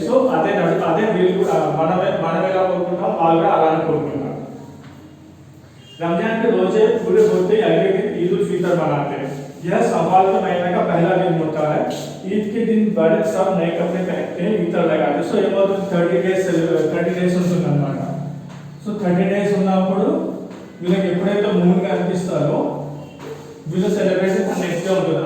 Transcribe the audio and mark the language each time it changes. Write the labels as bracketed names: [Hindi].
[Telugu] So అదే వీళ్ళు మనం ఎలా కోరుకుంటాం వాళ్ళు కూడా అలానే కోరుకుంటాం। [Hindi] रमजान के रोजे पूरे होते ही अगले दिन ईद उल फितर मनाते हैं। यह शव्वाल के महीने का पहला दिन होता है। ईद के दिन बड़े सब नए कपड़े पहनते हैं, इतर लगाते हैं। [Telugu] సో ఏమవుతుంది, 30 డేస్ ఉంటుంది అన్నమాట। సో 30 డేస్ ఉన్నప్పుడు వీళ్ళకి ఎప్పుడైతే మూన్ కనిపిస్తారో వీళ్ళ సెలబ్రేషన్ నెక్స్ట్ డే ఉంటుంది।